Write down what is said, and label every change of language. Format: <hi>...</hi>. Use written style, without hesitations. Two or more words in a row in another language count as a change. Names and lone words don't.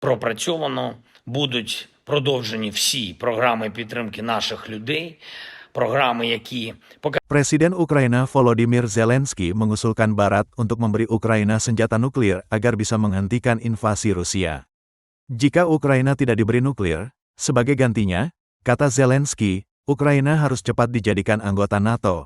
<uk>пропрацьовано, будуть продовжені всі програми підтримки наших людей, програми, які</uk> <id>Presiden Ukraina Volodymyr Zelensky mengusulkan Barat untuk memberi Ukraina senjata nuklir agar bisa menghentikan invasi Rusia. Jika Ukraina tidak diberi nuklir, sebagai gantinya, kata Zelensky, Ukraina harus cepat dijadikan anggota NATO.</id>